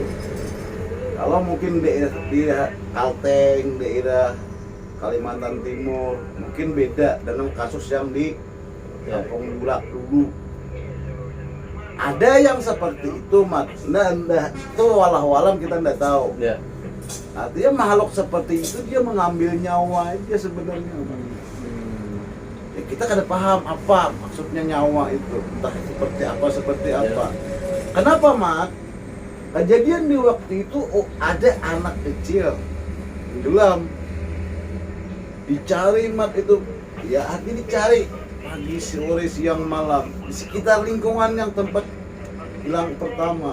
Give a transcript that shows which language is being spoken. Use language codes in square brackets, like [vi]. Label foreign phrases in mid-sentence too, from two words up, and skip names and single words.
[id] Kalau mungkin daerah Kalteng, daerah Kalimantan Timur mungkin beda dengan kasus yang di Kampung Julak dulu. Ada yang seperti itu, Mat. Nah, itu walau-walam kita tidak tahu. Ya. Artinya makhluk seperti itu dia mengambil nyawa aja sebenarnya. [bjn] Ya, kita kada paham apa maksudnya nyawa itu, entah seperti apa. [id] Kenapa, Mat? Kejadian di waktu itu ada anak kecil tenggelam, dicari, Mat, itu ya artinya dicari pagi, sore, siang, malam di sekitar lingkungan yang tempat hilang pertama.